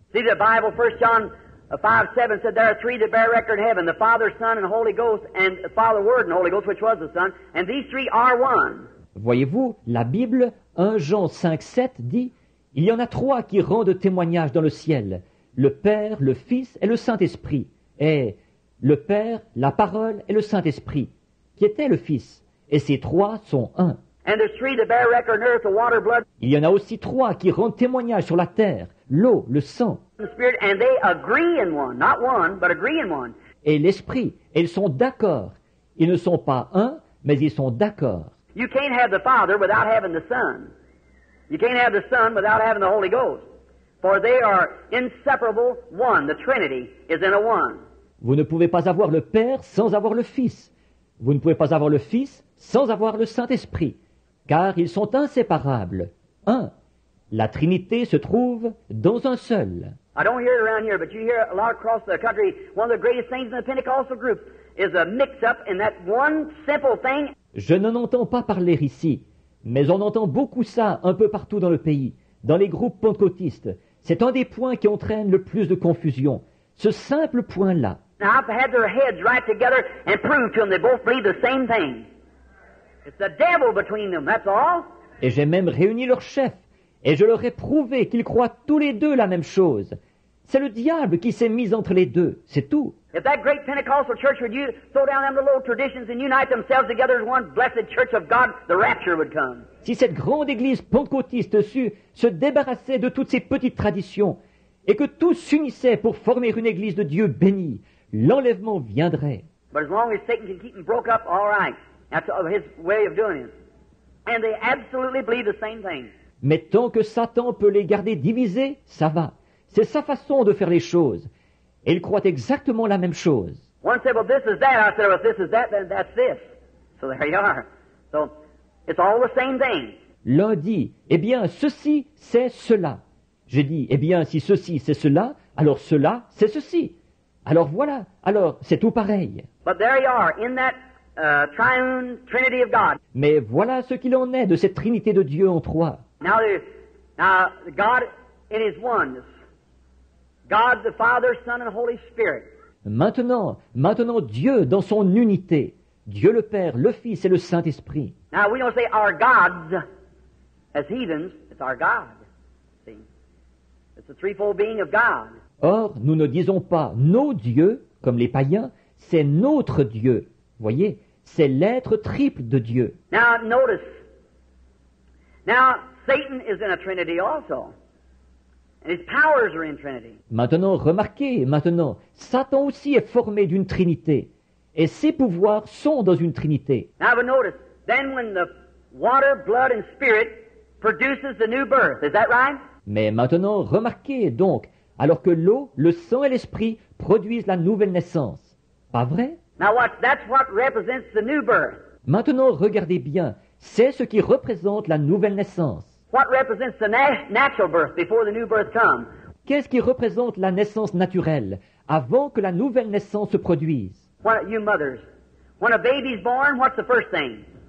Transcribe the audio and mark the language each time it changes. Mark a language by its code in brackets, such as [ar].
[en] See, the Bible, 1 John 5:7 said there are three that bear record in heaven, the Father, Son, and Holy Ghost, and the Father, Word, and Holy Ghost, which was the Son, and these three are one. [fr] Voyez-vous, la Bible, 1 Jean 5:7 dit, « Il y en a 3 qui rendent témoignage dans le ciel, le Père, le Fils et le Saint-Esprit. est le Père, la Parole et le Saint-Esprit, qui était le Fils. Et ces trois sont un. [en] And there's three that bear record on earth, the water, blood, [fr] Il y en a aussi trois qui rendent témoignage sur la terre, l'eau, le sang [en] and the spirit, and they agree in one. Not one, but agree in one. [fr] et l'Esprit. Et ils sont d'accord. Ils ne sont pas un, mais ils sont d'accord. [en] You can't have the Father without having the Son. You can't have the Son without having the Holy Ghost. For they are inseparable one. The Trinity is in a one. [fr] Vous ne pouvez pas avoir le Père sans avoir le Fils. Vous ne pouvez pas avoir le Fils sans avoir le Saint-Esprit, car ils sont inséparables. Un. La Trinité se trouve dans un seul. [en] I don't hear it around here, but you hear a lot across the country. One of the greatest things in the Pentecostal group is a mix-up in that one simple thing. [fr] Je n'en entends pas parler ici, mais on entend beaucoup ça un peu partout dans le pays, dans les groupes pentecôtistes. C'est un des points qui entraîne le plus de confusion. Ce simple point-là. [en] Now, I've had their heads right together and proved to them they both believe the same thing. It's the devil between them, that's all. [fr] Et j'ai même réuni leurs chefs, et je leur ai prouvé qu'ils croient tous les deux la même chose. C'est le diable qui s'est mis entre les deux, c'est tout. [en] If that great Pentecostal church would throw down them little old traditions and unite themselves together as one blessed church of God, the rapture would come. [fr] Si cette grande église pentecôtiste sut se débarrasser de toutes ces petites traditions, et que tous s'unissaient pour former une église de Dieu bénie, l'enlèvement viendrait. [en] But as long as Satan can keep them broke up, all right. That's his way of doing it. And they absolutely believe the same thing. [fr] Mais tant que Satan peut les garder divisés, ça va. C'est sa façon de faire les choses. Et ils croient exactement la même chose. [en] One said, well, this is that. I said, well, if this is that, then that's this. So there you are. So it's all the same thing. [fr] L'un dit, eh bien, ceci, c'est cela. J'ai dit, eh bien, si ceci, c'est cela, alors cela, c'est ceci. Alors voilà, alors c'est tout pareil. [en] But there you are, in that triune Trinity of God. [fr] Mais voilà ce qu'il en est de cette Trinité de Dieu en trois. [en] Now God in His oneness. God the Father, Son, and Holy Spirit. [fr] Maintenant Dieu dans son unité. Dieu le Père, le Fils et le Saint-Esprit. [en] Now we don't say our gods as heathens, it's our God. See? It's the threefold being of God. [fr] Or, nous ne disons pas nos dieux, comme les païens, c'est notre Dieu. Voyez, c'est l'être triple de Dieu. [en] Now notice. Now Satan is in a Trinity also. And his powers are in Trinity. [fr] Maintenant, remarquez, Satan aussi est formé d'une Trinité. Et ses pouvoirs sont dans une Trinité. [en] Now but notice, then when the water, blood, and spirit produces the new birth, is that right? [fr] Mais maintenant, remarquez donc, alors que l'eau, le sang et l'esprit produisent la nouvelle naissance. Pas vrai? [en] Now that's what represents the new birth. [fr] Maintenant, regardez bien, c'est ce qui représente la nouvelle naissance. [en] What represents the natural birth before the new birth comes? [fr] Qu'est-ce qui représente la naissance naturelle, avant que la nouvelle naissance se produise? [en] You mothers, when a baby's born, what's the first thing?